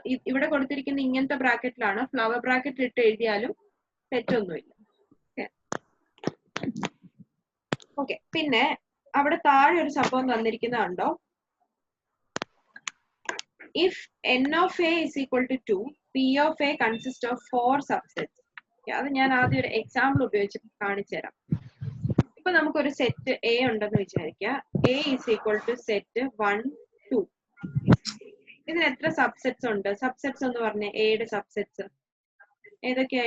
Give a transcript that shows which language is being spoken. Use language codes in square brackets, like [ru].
[ml] ഇവിടെ കൊടുത്തിരിക്കുന്ന ഇങ്ങനത്തെ ബ്രാക്കറ്റിലാണ്. ഫ്ലവർ ബ്രാക്കറ്റ് ഇട്ട് എഴുതിയാലും തെറ്റൊന്നുമില്ല. ഓക്കെ, പിന്നെ അവിടെ താഴെ ഒരു സംഭവം തന്നിരിക്കുന്നതുണ്ടോ? [en] If n of A is equal to 2, P of A consists of 4 subsets. [ml] അത് ഞാൻ ആദ്യം ഒരു എക്സാമ്പിൾ ഉപയോഗിച്ച് കാണിച്ചു തരാം. ഇപ്പൊ നമുക്കൊരു സെറ്റ് എ ഉണ്ടെന്ന് വിചാരിക്കുക. [en] A is equal to set 1, 2. [ml] ഇതിന് എത്ര സബ്സെറ്റ്സ് ഉണ്ട്? സബ്സെറ്റ്സ് എന്ന് പറഞ്ഞ എയുടെ സബ്സെറ്റ്സ് ഏതൊക്കെയാ?